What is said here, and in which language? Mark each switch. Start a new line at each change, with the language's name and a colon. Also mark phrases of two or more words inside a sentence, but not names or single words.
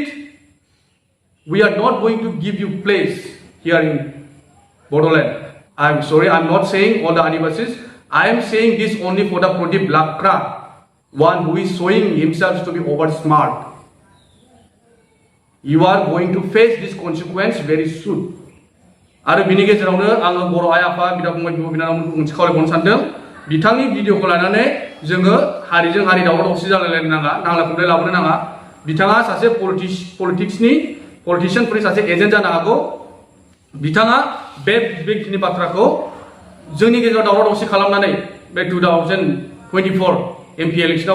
English: We are not going to give you place here in Bodoland. I am sorry, I am not saying all the Adivasis. I am saying this only for the Pradip Lakra, one who is showing himself to be over smart. You are going to face this consequence very soon.
Bodo: आरो बिनि गेजेरावनो आङो बर' आइ आफा बिदा फंबाय बिब' बिनानावमोनखौ मोनसे खावलायबावनो सानदों बिथांनि भिडिअखौ लानानै जोङो हारिजों हारि दावराव दावसि जालायलायनो नाङा नांलाय खमलाय लाबोनो नाङा बिथाङा सासे पलिटिशियानफोरनि सासे एजेन्ट जानो हागौ बिथाङा बेखिनि बाथ्राखौ जोंनि गेजेराव दावराव दावसि खालामनानै बे 2024 MP इलेक्सनाव